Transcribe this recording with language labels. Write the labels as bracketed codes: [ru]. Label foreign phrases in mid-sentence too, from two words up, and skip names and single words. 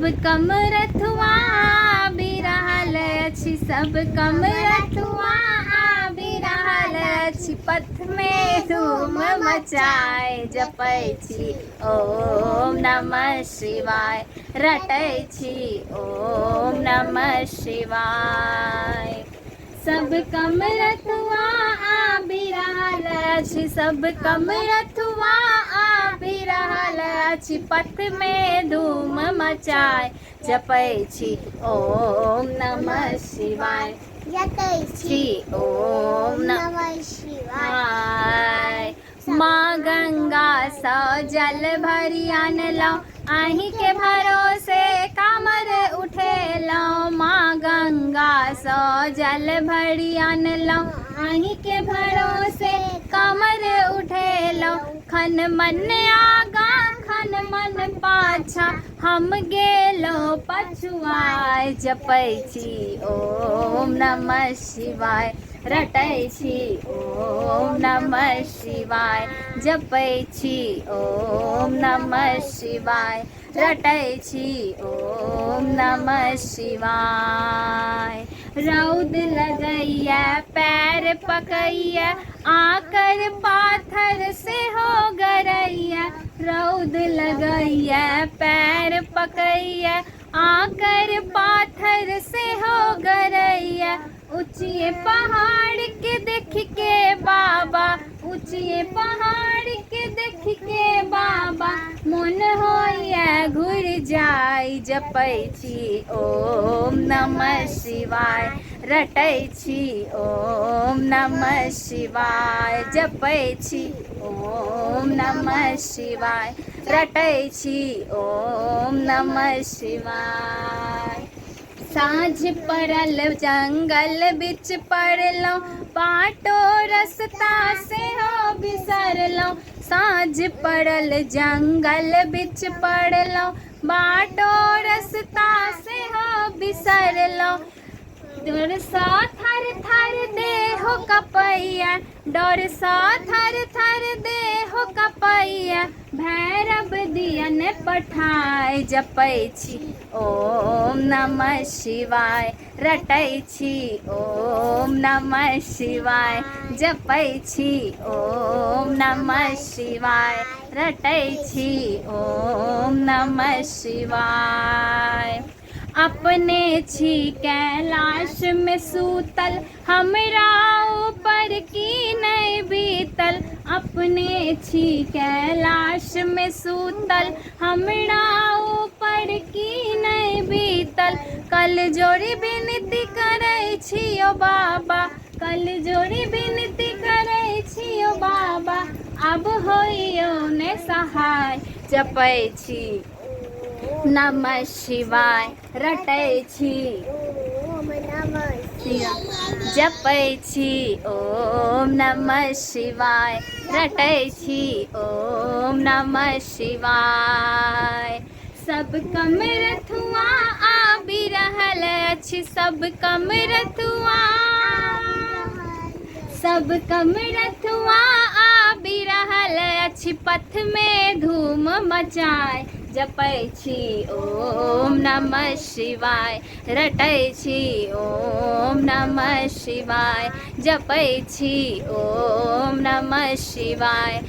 [mai] कम रथुआ बिरहल अछि, सब कम रथुआ बिरहल अछि, पथ में धूम मचाए जपै छी [sa] ओम नमः शिवाय, [mai] रटै छी [sa] ओम नमः शिवाय। [mai] सब कम रथुआ बिरहल अछि, सब कम रथुआ बिरहल अछि, पथ में धूम मचाए जपै छी [sa] ओम नमः शिवाय, [mai] जपै छी ओम [sa] नमः शिवाय। [mai] माँ गंगा सँ जल भरि आनलहुँ, अहीं के भरोसे कामर उठेलहुँ। माँ गंगा सँ जल भरि आनलहुँ, अहीं के भरोसे कामर उठेलहुँ। खन मन आगा खन मन पाछा, हम गेलहुँ पछुआए जपै छी [sa] ओम नमः शिवाय, [mai] रटै छी [sa] ओम नमः शिवाय, [mai] जपै छी [sa] ओम नमः शिवाय, [mai] रटै छी [sa] ओम नमः शिवाय। [mai] रौद लगैया पैर पकैया, आकर पाथर से हो गरैया। रौद लगैया पैर पकैया, आकर पाथर से हो गरैया। ऊंचे पहाड़ के देख के बाबा, ऊंचे पहाड़ के देख के बाबा, मन होइया घुर जाय जपै छी [sa] ओम नमः शिवाय, [mai] रटै छी [sa] ओम नमः शिवाय, [mai] जपै छी [sa] ओम नमः शिवाय, [mai] रटै छी [sa] ओम नमः शिवाय। [mai] साँझ पड़ल जंगल बिच पड़लहुँ, बाटो रस्ता सेहो बिसरलहुँ। साँझ पड़ल जंगल बिच पड़लहुँ, बाटो रस्ता सेहो बिसरलहुँ। डर सँ थर थर देह कपैया, डर सँ थर थर देह कपैया, भैरव दियन पठाए जपै छी [sa] ओम नमः शिवाय, [mai] रटै छी [sa] ओम नमः शिवाय, [mai] जपै छी [sa] ओम नमः शिवाय, [mai] रटै छी [sa] ओम नमः शिवाय। [mai] अपने छी कैलाश में सूतल, हमरा ऊपर की नहीं बीतल। अपने छी कैलाश में सूतल, हमरा ऊपर की नहीं बीतल। कल जोड़ी विनती करै छी ओ बाबा, कल जोड़ी विनती करै छी ओ बाबा, अब होइयो ने सहाय जपै छी [sa] नमः शिवाय, [mai] रटै छी [sa] ओम नमः शिवाय, [mai] जपै छी [sa] ओम नमः शिवाय, [mai] रटै छी [sa] ओम नमः शिवाय। [mai] सब कम रथुआ बिरहल अछि, सब कम रथुआ, सब कम रथुआ बिरहल अछि, पथ में धूम मचाए जपै छी [sa] ओम नमः शिवाय, [mai] रटै छी [sa] ओम नमः शिवाय, [mai] जपै छी [sa] ओम नमः शिवाय।